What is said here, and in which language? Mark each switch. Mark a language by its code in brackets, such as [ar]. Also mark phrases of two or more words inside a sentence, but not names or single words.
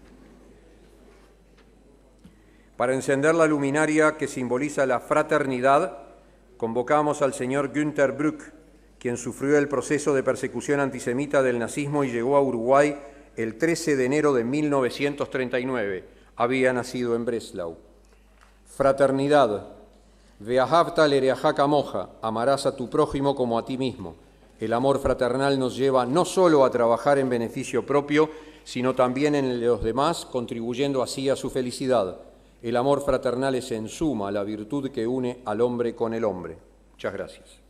[es] Para encender la luminaria que simboliza la fraternidad, convocamos al señor Günter Brück, quien sufrió el proceso de persecución antisemita del nazismo y llegó a Uruguay el 13 de enero de 1939. Había nacido en Breslau. Fraternidad. [he] ואהבת לרעך כמוך. [es] Amarás a tu prójimo como a ti mismo. El amor fraternal nos lleva no solo a trabajar en beneficio propio, sino también en el de los demás, contribuyendo así a su felicidad. El amor fraternal es en suma la virtud que une al hombre con el hombre. Muchas gracias.